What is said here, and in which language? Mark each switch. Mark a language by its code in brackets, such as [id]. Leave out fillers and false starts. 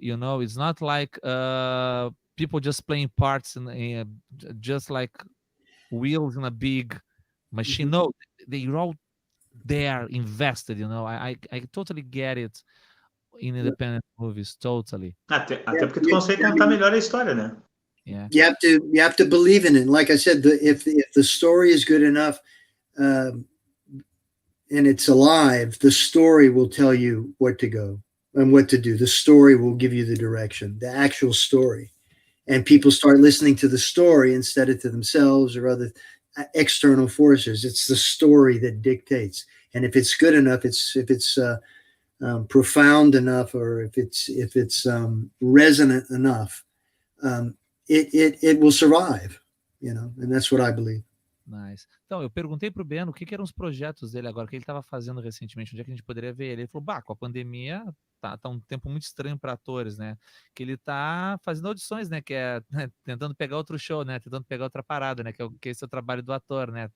[en] It's not like people just playing parts and just like wheels in a big machine. Mm-hmm. No, they're all there invested. I totally get it in independent movies, totally. [pt] Até porque tu consegue contar melhor a história, né? [en] Yeah. You have to believe in it. Like I said, if the story is good enough and it's alive, the story will tell you what to go and what to do. The story will give you the direction, the actual story. And people start listening to the story instead of to themselves or other external forces. It's the story that dictates. And if it's good enough, if it's profound enough, or if it's resonant enough, it will survive, and that's what I believe. Nice. [pt] Então, eu perguntei pro Ben o que eram os projetos dele agora, que ele estava fazendo recentemente, onde é que a gente poderia ver ele. Ele falou, com a pandemia tá um tempo muito estranho para atores, né? Que ele tá fazendo audições, né? Que é tentando pegar outro show, né? Tentando pegar outra parada, né? Que esse é o trabalho do ator, né?